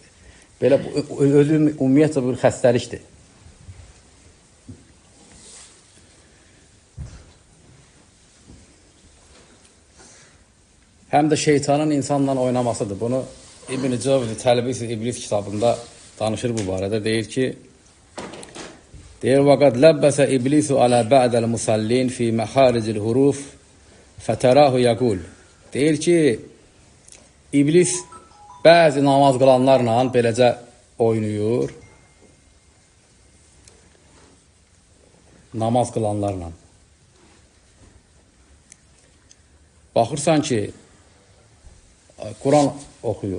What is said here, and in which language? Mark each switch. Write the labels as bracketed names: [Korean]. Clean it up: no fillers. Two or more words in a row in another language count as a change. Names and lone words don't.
[Azerbaijani] Belə özü ümumiyyətlə bir xəstəlikdir. Həm də şeytanın insanla oynamasıdır. Bunu İbn-i Cavzi Təlbis İblis kitabında danışır bu barədə. Deyir ki, [Arabic] وَقَدْ لَبَّسَ إِبْلِسُ عَلَى بَعْدَ الْمُسَلِّينَ فِي مَحَارِجِ الْحُرُوفِ فَتَرَاهُ يَقُولُ [Azerbaijani] Deyir ki, İblis bəzi namaz qılanlarla beləcə oynayır. Namaz qılanlarla. Baxırsan ki, Quran oxuyur.